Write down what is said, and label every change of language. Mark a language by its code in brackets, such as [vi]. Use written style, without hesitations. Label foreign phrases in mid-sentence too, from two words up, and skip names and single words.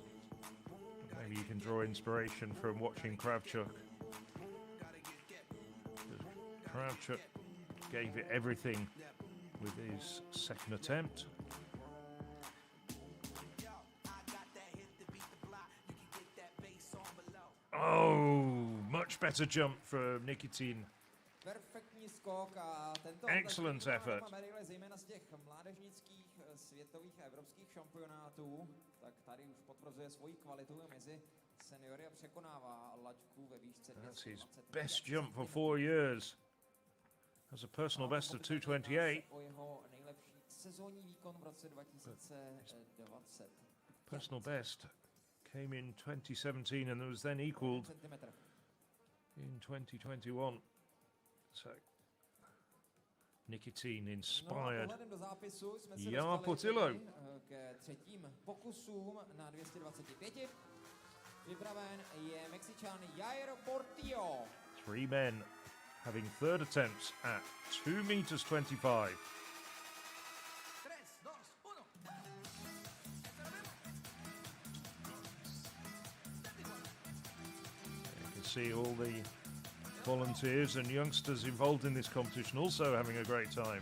[en] Maybe you can draw inspiration from watching Kravchuk. Kravchuk gave it everything with his second attempt. Oh, much better jump from Nikitin. [cs] Perfektní skok a tento [en] Excellent effort. [cs] medaile zejména z těch mládežnických světových a evropských šampionátů, tak tady už potvrzuje svoji kvalitu mezi seniory a překonává laťku ve výšce 220. [en] That's his best jump for 4 years. Has a personal best of 228. [cs] O jeho nejlepší sezónní výkon v roce 2020. [en] Personal best came in 2017 and was then equaled in 2021. So, Nikitin inspired Jan Janků. [cs] K třetím pokusům na 225. Připraven je Mexičan Jair Portillo. [en] 3 men having third attempts at 2 meters 25. You can see all the volunteers and youngsters involved in this competition also having a great time.